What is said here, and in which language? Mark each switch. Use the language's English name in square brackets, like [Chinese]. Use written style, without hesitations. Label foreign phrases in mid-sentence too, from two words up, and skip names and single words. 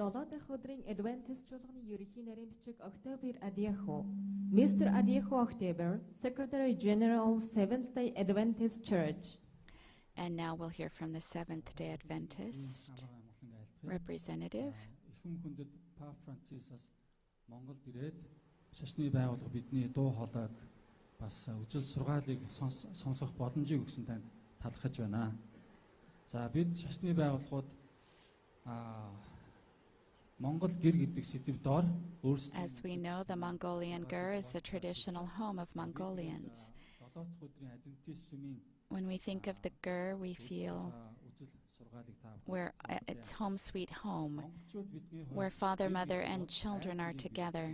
[English] Mr. Adieho October, Secretary General, Seventh-day Adventist Church. And now we'll hear from the Seventh-day Adventist representative. [Mongolian] Шашны байгууллага бидний дуу хоолойг бас үжил сургаалыг сонсох боломжийг өгсөн танд талархаж байна. За бид шашны байгууллагууд Монгол гэр гэдэг сэдв доор өөрсдөө [English] As we know, the Mongolian ger is the traditional home of Mongolians. When we think of the ger, we feel we're it's home sweet home, where father, mother, and children are together.